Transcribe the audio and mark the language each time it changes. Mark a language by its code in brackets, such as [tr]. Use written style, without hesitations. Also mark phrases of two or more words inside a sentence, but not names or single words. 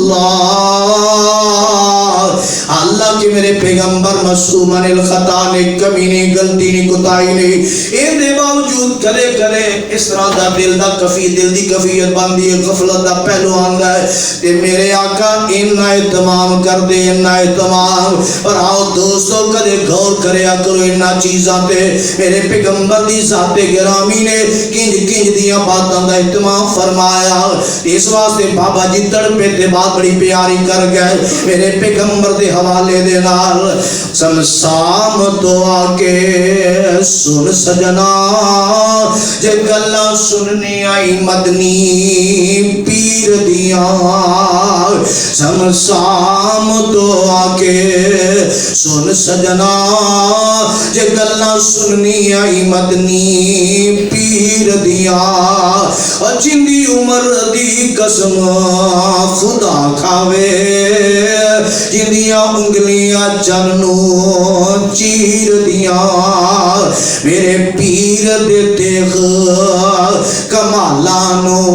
[pa] اللہ کہ میرے پیغمبر [ar] معصوم عن الخطا [pa] نے کمی نہیں، غلطی نہیں، کوتاہی نہیں، ان دے باوجود کدے کدے اس طرح دا دل دی کفیت بندی ہے، غفلت دا پہلو آندا ہے، تے میرے آقا انہا اہتمام کر دے، انہا اہتمام۔ اور آؤ دوستو کدے غور کریا کرو انہا چیزاں تے، میرے پیغمبر دی ذات گرامی نے کنج دیاں باتاں دا اہتمام فرمایا، اس واسطے بابا جی تڑپے تے بات بڑی پیاری کر گئے میرے پیغمبر دے حوالے دے نال، سمسام تو آکے سن سجنا جے گلاں سننی آئی مدنی پیر دیاں، سمسام تو آکے سن سجنا جے گلاں سننی آئی مدنی پیر دیاں، جندی عمر دی قسم خدا کھاوے، جندیاں انگلیاں جنوں چیر دیاں، میرے پیر دے دیکھ کمالانو،